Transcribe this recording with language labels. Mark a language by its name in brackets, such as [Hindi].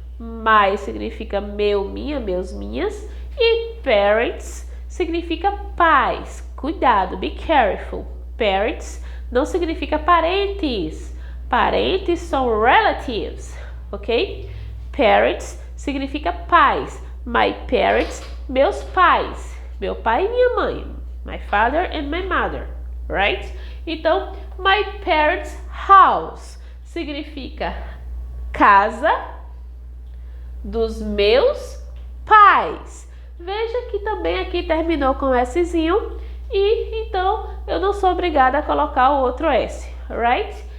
[Portuguese] My significa meu, minha, meus, minhas. E parents significa pais. Cuidado, [English] be careful. [Portuguese] Parents não significa parentes. Parentes são relatives, ok? Parents significa pais. [English] My parents, [Portuguese] meus pais. Meu pai e minha mãe. [English] My father and my mother, right? [Portuguese] Então, [English] my parents' house [Portuguese] significa casa dos meus pais. Veja que também aqui terminou com Szinho e então eu não sou obrigada a colocar o outro S, [English] right?